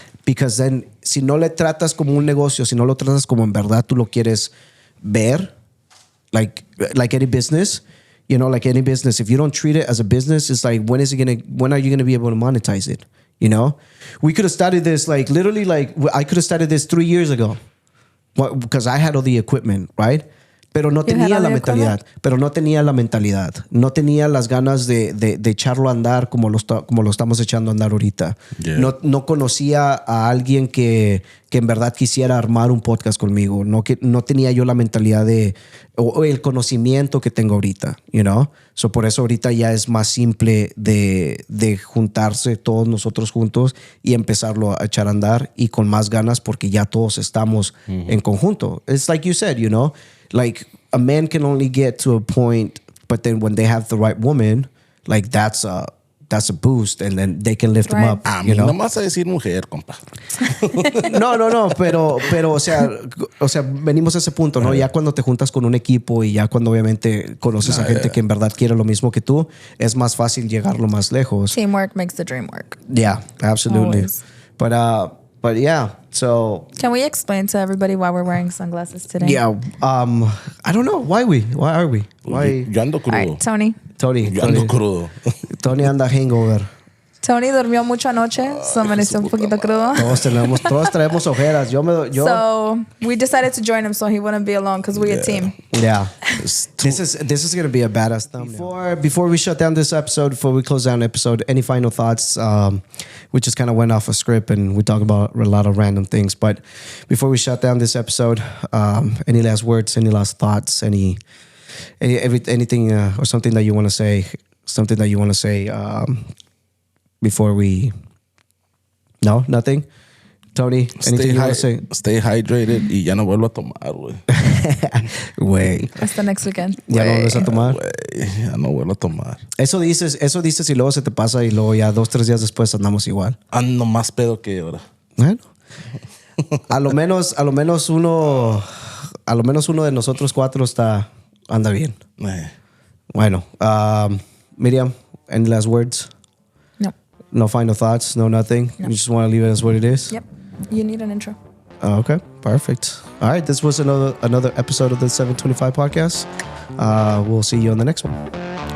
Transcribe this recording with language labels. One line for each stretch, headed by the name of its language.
English: Because then,
Spanish: si no le tratas como un negocio, si no lo tratas como en verdad tú lo quieres ver,
English: like any business, you know, like any business, if you don't treat it as a business, it's like, when are you gonna be able to monetize it? You know, we could have started this like literally, like I could have started this 3 years ago, because I had all the equipment, right?
Spanish: Pero no tenía la mentalidad. No tenía las ganas de echarlo a andar como lo estamos echando a andar ahorita.
English: Yeah.
Spanish: No conocía a alguien que en verdad quisiera armar un podcast conmigo. No tenía yo la mentalidad o el conocimiento que tengo ahorita,
English: you know?
Spanish: So por eso ahorita ya es más simple de juntarse todos nosotros juntos y empezarlo a echar a andar y con más ganas porque ya todos estamos en conjunto.
English: It's like you said, you know? Like a man can only get to a point, but then when they have the right woman, like that's a boost, and then they can lift them up. You know,
Spanish: no más a decir mujer, compa. No, pero o sea, venimos a ese punto, ¿no? Ya cuando te juntas con un equipo y ya cuando obviamente conoces a gente que en verdad quiere lo mismo que tú, es más fácil llegarlo más lejos.
English: Teamwork makes the dream work. Yeah, absolutely. Always. But yeah, so Can we explain to everybody why we're wearing sunglasses today? yeah, I don't know why are we? Why
Spanish: Yo ando
English: All
Spanish: crudo.
English: right, Tony.
Spanish: Yo ando crudo. Tony anda hangover. Tony durmió mucho anoche, so amaneció un poquito crudo. Todos traemos ojeras. Yo
English: So we decided to join him so he wouldn't be alone because we're a team. yeah. This is gonna be a badass thumbnail. Before we shut down this episode, before we close down the episode, any final thoughts? We just kind of went off a script and we talked about a lot of random things. But before we shut down this episode, any last words? Any last thoughts? Anything or something that you want to say? Something that you want to say before we? No, nothing. Tony, anything you want to say? Stay hydrated
Spanish: y ya no vuelvo a tomar, güey. Güey. Hasta
English: next weekend.
Spanish: ¿Ya no vuelves a tomar? Güey, ya no vuelvo a tomar. Eso dices y luego se te pasa y luego ya 2-3 días después andamos igual. Ando más pedo que ahora. Bueno. A lo menos uno de nosotros 4 anda bien. Bueno,
English: Miriam, any last words? No. No final thoughts, no nothing. No. You just want to leave it as what it is? Yep. You need an intro. Okay, perfect. All right, this was another episode of the 725 podcast. We'll see you on the next one.